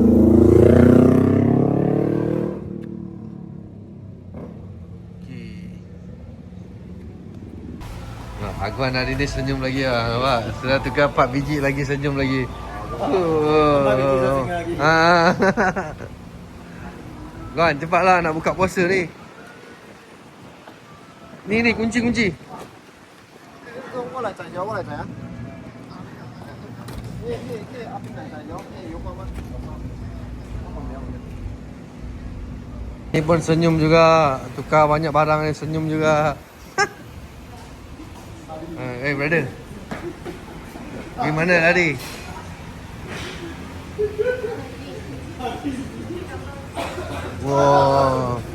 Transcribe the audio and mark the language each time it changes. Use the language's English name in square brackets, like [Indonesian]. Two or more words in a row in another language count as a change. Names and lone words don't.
[Malay] Agwan hari ni senyum lagi lah, nampak? Sudah tukar 4 biji lagi, senyum lagi. 4 biji dah tinggal lagi. Agwan, cepatlah nak buka puasa ni. Ni, kunci. [Chinese] 我来摘椒，我来摘啊。阿斌来摘椒，有吗？ [Malay] Ni pun senyum juga. Tukar banyak barang ni, senyum juga. [English] Hey brother, [Malay] pergi mana tadi? Wow.